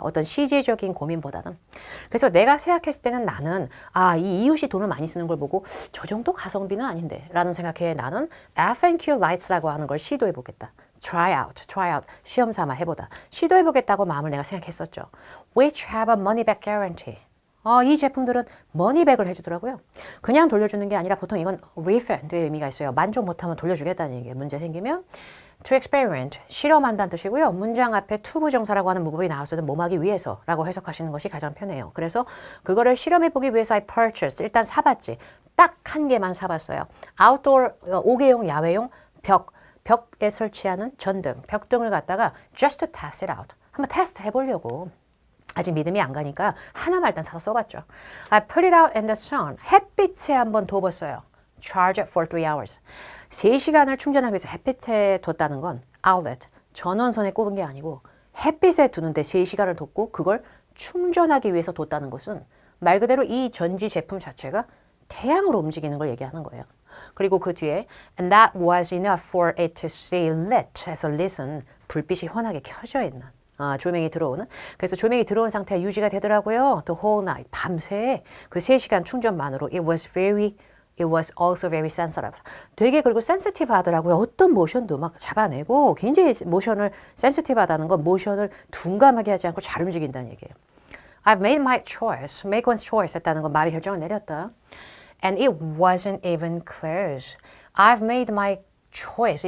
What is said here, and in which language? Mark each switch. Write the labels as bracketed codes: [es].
[ko] 어떤 시제적인 고민보다는. 그래서 내가 생각했을 때는 나는 이 이웃이 돈을 많이 쓰는 걸 보고 저 정도 가성비는 아닌데 라는 생각에 나는 F&Q lights라고 하는 걸 시도해보겠다. try out, 시험 삼아 해보다. 시도해보겠다고 마음을 내가 생각했었죠. [en] Which have a money back guarantee. [ko] 이 제품들은 머니백을 해주더라고요. 그냥 돌려주는 게 아니라 보통 이건 refund의 의미가 있어요. 만족 못하면 돌려주겠다는 얘기예요. 문제 생기면 to experiment, 실험한다는 뜻이고요. 문장 앞에 to 부정사라고 하는 무법이 나왔어도 몸하기 위해서라고 해석하시는 것이 가장 편해요. 그래서 그거를 실험해보기 위해서 I purchased, 일단 사봤지. 딱 한 개만 사봤어요. outdoor, 5개용 야외용 벽에 설치하는 전등, 벽등을 갖다가 just to test it out. 한번 테스트 해보려고. 아직 믿음이 안 가니까 하나만 일단 사서 써봤죠. [en] I put it out in the sun. 햇빛에 한번 둬봤어요. Charge it for 3 hours. [ko] 3시간을 충전하기 위해서 햇빛에 뒀다는 건 outlet, 전원선에 꼽은 게 아니고 햇빛에 두는데 3시간을 뒀고 그걸 충전하기 위해서 뒀다는 것은 말 그대로 이 전지 제품 자체가 태양으로 움직이는 걸 얘기하는 거예요. [en] 그리고 그 뒤에 and that was enough for it to stay lit. 해서 lit은 불빛이 환하게 켜져 있는. [ko] 조명이 들어오는. 그래서 조명이 들어온 상태가 유지가 되더라고요. [en] The whole night, 밤새 그 3시간 충전만으로 It was also very sensitive. [ko] 되게 그리고 sensitive 하더라고요. 어떤 모션도 막 잡아내고 굉장히 모션을 sensitive 하다는 건 모션을 둔감하게 하지 않고 잘 움직인다는 얘기예요. [en] I've made my choice. Make one's choice 했다는 건 마음의 결정을 내렸다. And it wasn't even close. I've made my choice.